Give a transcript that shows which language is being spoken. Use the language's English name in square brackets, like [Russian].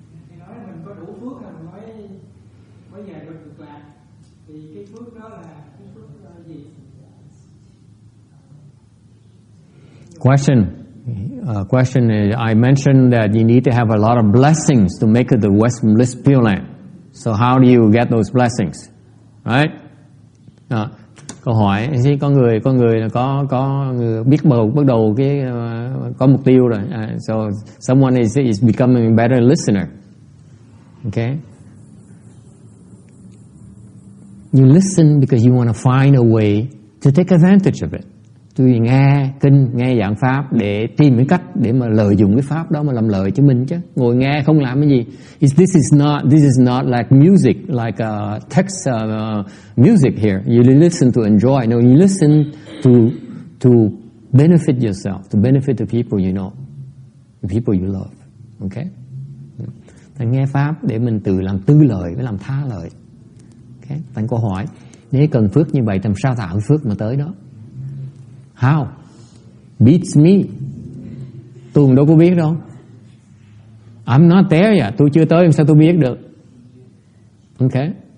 [Vietnamese] Thì nói mình có đủ phước là mình mới về được cực lạc. Thì cái phước đó là cái phước gì? [English] Question is, I mentioned that you need to have a lot of blessings to make it the Western Bliss Pure Land. So how do you get those blessings? Right? [Vietnamese] Câu hỏi con người là có người biết bắt đầu cái có mục tiêu rồi. [English] So someone is becoming a better listener. Okay? You listen because you want to find a way to take advantage of it. [Vietnamese] Tôi nghe kinh, nghe giảng pháp để tìm cái cách để mà lợi dụng cái pháp đó mà làm lợi cho mình chứ. Ngồi nghe không làm cái gì. [English] This is not like music, like text music here. You listen to enjoy. No, you listen to benefit yourself, to benefit the people you know, the people you love. Okay? [Vietnamese] Thành nghe pháp để mình tự làm tư lợi với làm tha lợi. Okay? Thành câu hỏi, nếu cần phước như vậy, làm sao tạo cái phước mà tới đó? [English] How? Beats me. [Vietnamese] Tôi đâu có biết đâu. [English] I'm not there yet. [Vietnamese] Tôi chưa tới, sao tôi biết được? Okay.